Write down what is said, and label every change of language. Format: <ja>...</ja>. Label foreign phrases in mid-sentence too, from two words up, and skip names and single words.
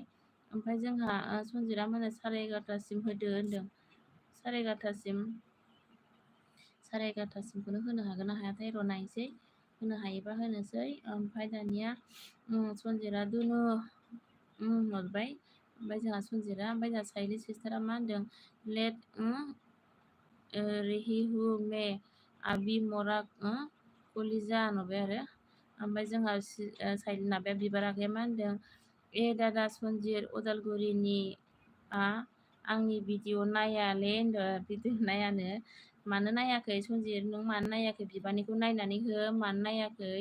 <brx>ओमफ्राय जोंहा सनजितआ मा होनो 11:30सिम होदो होनदों। 11:30सिमखौनो होनो हागोन ना हायाथाय र' नायनोसै होनो हायोबा होनोसै। ओमफ्राय दानिया सनजितआ दुनु हरबाय। ओमफ्राय जोंहा सनजितआ ओमफ्राय जोंहा साइलि सिस्टारा मा होनदों</brx> <hi>लेट रही हूँ मैं अभी</hi> <brx>मोरा कलिजा नुबाय आरो। ओमफ्राय जोंहा साइलि माबाया बिबार आगैया मा होनदों दादा सनजित अदालगुरिनि आंनि भिडिअ नायाले होनदों। भिडिअ नायानो मानो नायाखै सनजित नों मानो नायाखै बिबारनिखौ नायनानै हो मानो नायाखै।</brx>